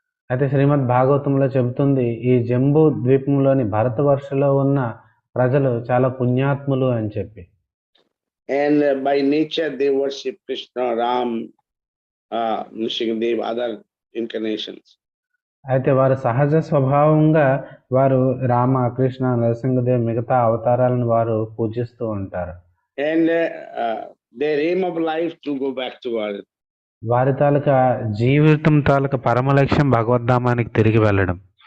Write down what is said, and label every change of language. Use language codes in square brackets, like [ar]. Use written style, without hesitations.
[te] అయితే శ్రీమద్ భాగవతంలో చెబుతుంది, ఈ జంబూ ద్వీపంలోని భరతవర్షలో ఉన్న ప్రజలు చాలా పుణ్యాత్ములు అని చెప్పి. [en] And by nature they worship Krishna, Ram, Nrsimhadev, other incarnations. [te] అయితే వారు సహజ స్వభావంగా వారు రామ, కృష్ణ, నరసింహదేవ్ మిగతా అవతారాలను వారు పూజిస్తూ ఉంటారు. [en] And their aim of life to go back to earth. [te] వారి తాలూకా జీవితం తాలూకా పరమ లక్ష్యం భగవద్ధామానికి తిరిగి వెళ్ళడం.